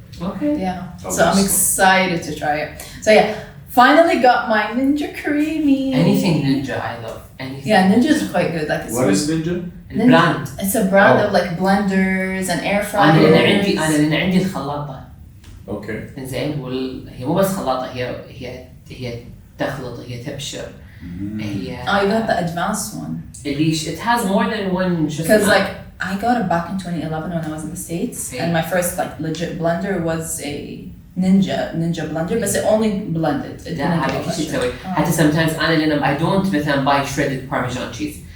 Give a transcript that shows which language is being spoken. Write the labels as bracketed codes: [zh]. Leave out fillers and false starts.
[en] Okay. Yeah. So I'm excited to try it. So yeah, finally got my Ninja CREAMI. Anything Ninja, I love. Anything. Yeah, Ninja's quite good. Like what is Ninja? Brand. It's a brand of like blenders and air fryers. [ar] أنا عندي الخلاطة. [en] Okay. [ar] إنزين هي مو بس خلاطة هي تخلط هي تبشر. هي. [en] Oh, you got the advanced one. It has more than one. Because like I got it back in 2011 when I was in the States, and my first like legit blender was a Ninja blender, but it only blended. It didn't [ar] هذا كل شيء تسوي. حتى [en] sometimes [ar] أنا لأن [en] I don't [ar] مثلا [en] buy shredded Parmesan cheese.